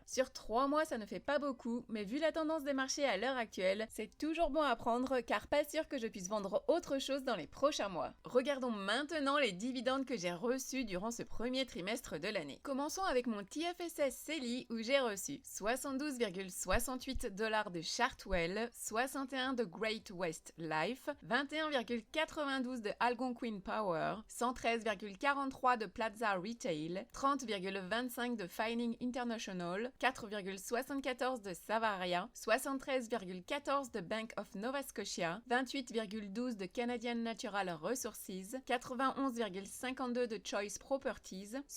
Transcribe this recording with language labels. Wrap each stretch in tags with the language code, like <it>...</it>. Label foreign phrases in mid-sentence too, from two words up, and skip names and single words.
<fr>Sur 3 mois, ça ne fait pas beaucoup, mais vu la tendance des marchés à l'heure actuelle, c'est toujours bon à prendre car pas sûr que je puisse vendre autre chose dans les prochains mois. Regardons maintenant les dividendes que j'ai reçus durant ce premier trimestre de l'année. Commençons avec mon TFSS CELI où j'ai reçu 72,68 $ de Chartwell, 61 de Great West Life, 21,92 de Algonquin Power, 113,43 de Plaza Retail, 30,25 de Fining International, 4,74 de Savaria, 73,14 de Bank of Nova Scotia, 28,12 de Canadian Natural Resources, 91,52 de Choice Properties,</fr>